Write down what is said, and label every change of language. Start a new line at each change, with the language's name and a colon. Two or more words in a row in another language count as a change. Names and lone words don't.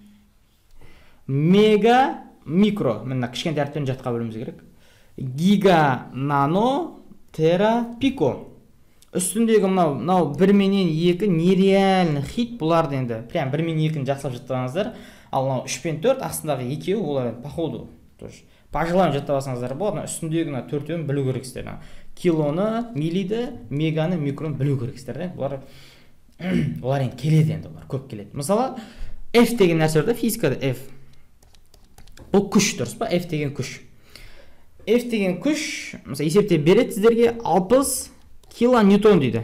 Kazakh: Мега, микро, мына кішкентай әріптерін жатқа білуіміз керек. Гига, нано, тера, пико. Үстіндегі мынау 1 менен 2
Russian: нереально хит,
Kazakh: бұларды енді прям 1 мен 2-ні жақсылап жаттағаныздар. Ал 3 пен 4 астындағы екеуі олар
Russian: по ходу. По желанию
Kazakh: жаттап алсаңыздар болады. Үстіндегі 4-ін білу керексіздер. Килоны, миллиді, меганы, микроны білу керексіздер. Бұлар енді келеді енді, олар көп келеді. Мысалы, F деген нәрсе бар, физикада F. Бұл күш дұрыс па? F деген күш. F деген күш, мысалы есептеп береді сіздерге 60 килоньютон дейді.